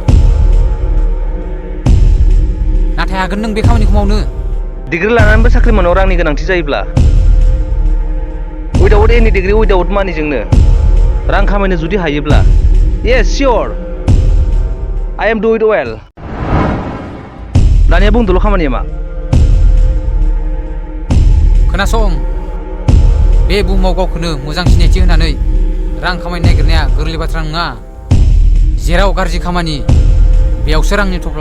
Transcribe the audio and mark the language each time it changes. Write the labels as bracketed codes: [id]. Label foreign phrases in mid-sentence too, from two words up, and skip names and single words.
[brx] नाथाय हागोन नों बे खामानिखौ मावनो? डिग्री लानानैबो साख्रि मोननायाव रांनि गोनांथि जायोब्ला [en] without any degree without [brx] मानिजोंनो रां खामायनो जुदि हायोब्ला, [en] yes sir, I am do it well. [brx] दानिया बुंदोल' खामानिया मा? खोनासं, बे बुहुमाव गावखौनो मोजां सिनायथि होनानै रां खामायनो नागिरनाया गोरलै बाथ्रा नङा। जेराव गाज्रि खामानि, बेयावसो रांनि थफ्ला।